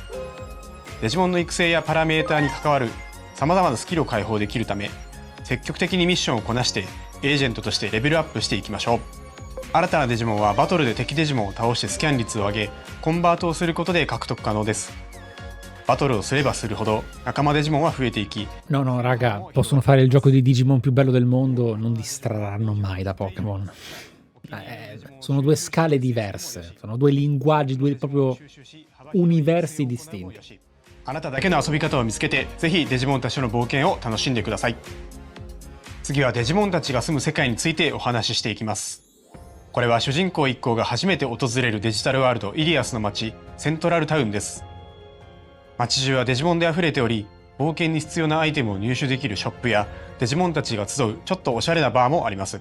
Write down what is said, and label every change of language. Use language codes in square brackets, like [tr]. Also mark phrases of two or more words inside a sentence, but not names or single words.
[ja] デジモンの育成やパラメーターに関わる様々なスキルを解放できるため、積極的にミッションをこなしてエージェントとしてレベルアップしていきましょう。新たなデジモンはバトルで敵デジモンを倒してスキャン率を上げ、コンバートをすることで獲得可能です。バトルをすればするほど仲間デジモンは増えていき。 [it] No, no, raga, possono fare il gioco di Digimon più bello del mondo, non distrarranno mai da Pokémon. Sono due scale diverse, sono due linguaggi, due proprio universi distinti. [ja] あなただけの遊び方を見つけて、ぜひデジモンたちの冒険を楽しんでください。次はデジモンたちが住む世界についてお話ししていきます。これは主人公一行が初めて訪れるデジタルワールドイリアスの街、セントラルタウンです。街中はデジモンで溢れており、冒険に必要なアイテムを入手できるショップやデジモンたちが集うちょっとおしゃれなバーもあります。